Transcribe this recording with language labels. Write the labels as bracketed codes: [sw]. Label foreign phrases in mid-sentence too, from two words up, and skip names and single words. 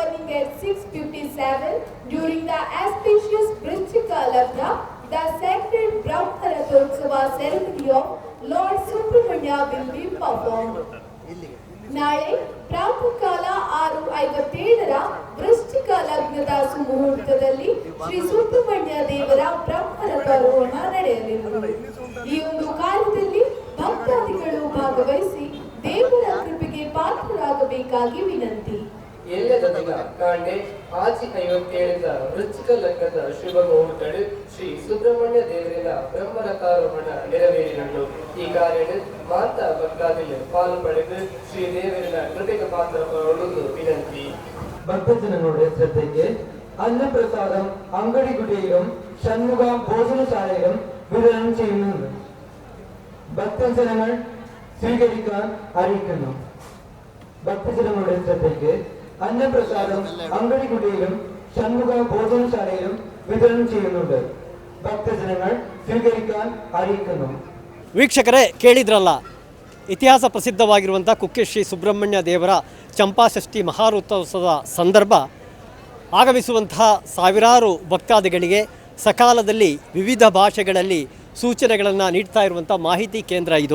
[en] at 6:57 during the auspicious Vrishchika Lagna, the sacred Brahmarathotsava ceremony of Lord Subramanya will be performed. [kn] ನಾಳೆ ಪ್ರಾತಃ ಕಾಲ 6:57 ವೃಶ್ಚಿಕ ಲಗ್ನದ ಸುಮುಹೂರ್ತದಲ್ಲಿ ಶ್ರೀ ಸುಬ್ರಹ್ಮಣ್ಯ ದೇವರ ಬ್ರಹ್ಮರಥಾರೋಹಣ ನಡೆಯಲಿದೆ. ಈ ಒಂದು ಕಾರ್ಯದಲ್ಲಿ ಭಕ್ತಾದಿಗಳು ಭಾಗವಹಿಸಿ ದೇವರ ಕೃಪೆಗೆ ಪಾತ್ರರಾಗಬೇಕಾಗಿ ವಿನಂತಿ. [tcy] ಕಾಂಡೆ ಆಚಿ 57 ವೃಶ್ಚಿಕ ಲಗ್ನದ ಶುಭ ಮುಹೂರ್ತಗಳು ಶ್ರೀ ಸುಬ್ರಹ್ಮಣ್ಯ ದೇವರಿನ ಬ್ರಹ್ಮರಥಾರೋಹಣ ನೆರವೇರಿನಳು. ಈ ಕಾರ್ಯದ ಮಾತಾ ಭಕ್ತಾದಿಗಳು ಪಾಲು ಪಡೆದು ಶ್ರೀ ದೇವರಿನ ಕೃಪೆಗೆ ಪಾತ್ರರಾಗುವುದು ವಿನಂತಿ. [ml] ഭക്തജനങ്ങളുടെ ശ്രദ്ധയ്ക്ക് അന്നപ്രസാദം അങ്കടികുടിയിലും ഷൺമുഖ ഭോജനശാലയിലും വിതരണം ചെയ്യുന്നുണ്ട്. ഭക്തജനങ്ങൾ സ്വീകരിക്കാൻ അറിയിക്കുന്നു. ഭക്തജനങ്ങളുടെ ശ്രദ്ധയ്ക്ക് അന്നപ്രസാദം അങ്കടികുടിയിലും ഷൺമുഖ ഭോജനശാലയിലും വിതരണം ചെയ്യുന്നുണ്ട്. ഭക്തജനങ്ങൾ സ്വീകരിക്കാൻ അറിയിക്കുന്നു. [kn] ವೀಕ್ಷಕರೇ, ಕೇಳಿದ್ರಲ್ಲ, ಇತಿಹಾಸ ಪ್ರಸಿದ್ಧವಾಗಿರುವಂಥ ಕುಕ್ಕೆ ಶ್ರೀ ಸುಬ್ರಹ್ಮಣ್ಯ ದೇವರ ಚಂಪಾಷಷ್ಠಿ ಮಹಾರಥೋತ್ಸವದ ಸಂದರ್ಭ ಆಗಮಿಸುವಂತಹ ಸಾವಿರಾರು ಭಕ್ತಾದಿಗಳಿಗೆ ಸಕಾಲದಲ್ಲಿ ವಿವಿಧ ಭಾಷೆಗಳಲ್ಲಿ ಸೂಚನೆಗಳನ್ನು ನೀಡ್ತಾ ಇರುವಂಥ ಮಾಹಿತಿ ಕೇಂದ್ರ ಇದು.